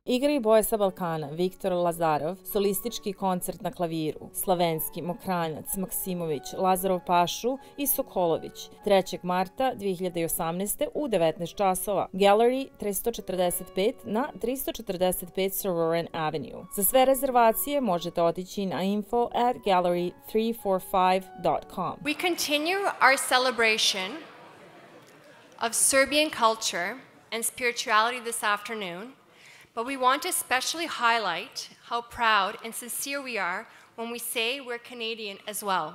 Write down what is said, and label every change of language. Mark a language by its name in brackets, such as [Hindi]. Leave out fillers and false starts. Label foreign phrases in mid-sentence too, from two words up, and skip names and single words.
[Serbian] Igra i boje sa Balkana Viktor Lazarov, solistički koncert na klaviru, Slavenski, Mokranjac, Maksimović, Lazarov Pašu i Sokolović, 3. marta 2018. u 19 časova, Gallery 345 na 345 Sororan Avenue. Za sve rezervacije možete otići na info@gallery345.com. [English] We continue our celebration of Serbian culture and spirituality this afternoon, but we want to especially highlight how proud and sincere we are when we say we're Canadian as well.